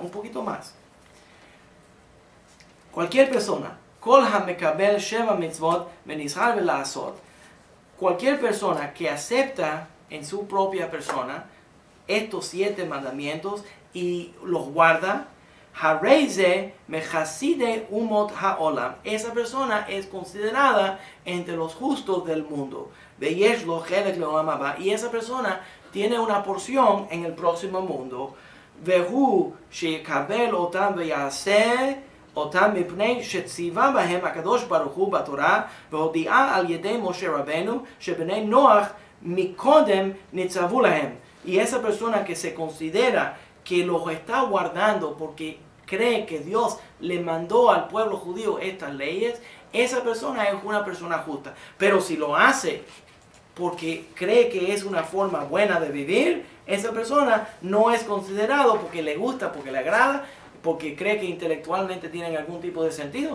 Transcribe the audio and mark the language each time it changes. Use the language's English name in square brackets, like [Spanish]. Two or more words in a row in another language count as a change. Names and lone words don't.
[Spanish] Un poquito más. Cualquier persona, [Hebrew] כל המקבל שבע מצוות ונזהר לעשותן, [Spanish] cualquier persona que acepta en su propia persona estos 7 mandamientos y los guarda, [Hebrew] הרי זה מחסידי אומות העולם, [Spanish] esa persona es considerada entre los justos del mundo. [Hebrew] ויש לו חלק לעולם הבא, [Spanish] y esa persona tiene una porción en el próximo mundo. [Hebrew] והוא שיקבל אותן ויעשה אותן מפני שציוה בהן הקדוש ברוך הוא בתורה והודיע על ידי משה רבינו שבני נח מקודם נצטוו להם. [Spanish] Y esa persona que se considera que los está guardando porque cree que Dios le mandó al pueblo judío estas leyes, esa persona es una persona justa. Pero si lo hace porque cree que es una forma buena de vivir, esa persona no es considerado porque le gusta, porque le agrada, porque cree que intelectualmente tienen algún tipo de sentido.